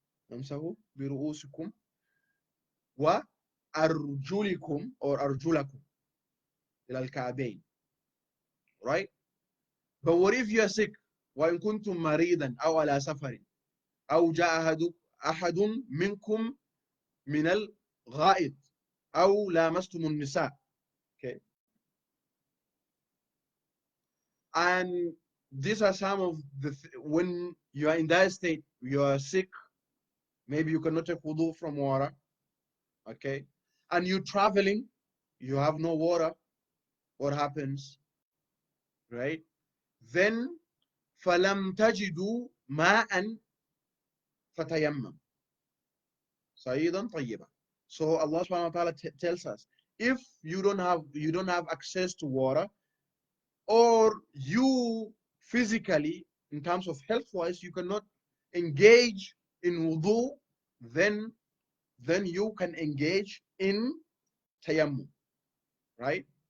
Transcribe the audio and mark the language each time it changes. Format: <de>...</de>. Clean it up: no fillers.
<ar>وامسحوا برؤوسكم وأرجلكم or أرجلكم إلى الكعبين.</ar> <en>Right? But what if you are sick?</en> <ar>وإن كنتم مريضا أو على سفر أو جاء أحد منكم من الغائط أو لامستم النساء.</ar> <en>Okay. And these are some of when you are in that state, you are sick, maybe you cannot take wudu from water, Okay, and you're traveling, you have no water, what happens, right? Then</en> <ar>فَلَمْ تَجِدُوا مَاءً فَتَيَمَّمْ صَعِيدًا طَيِّبًا.</ar> <en>So Allah subhanahu wa ta'ala tells us, if you don't have access to water, or you physically, in terms of health wise, you cannot engage in wudu, then you can engage in tayammum, right?</en>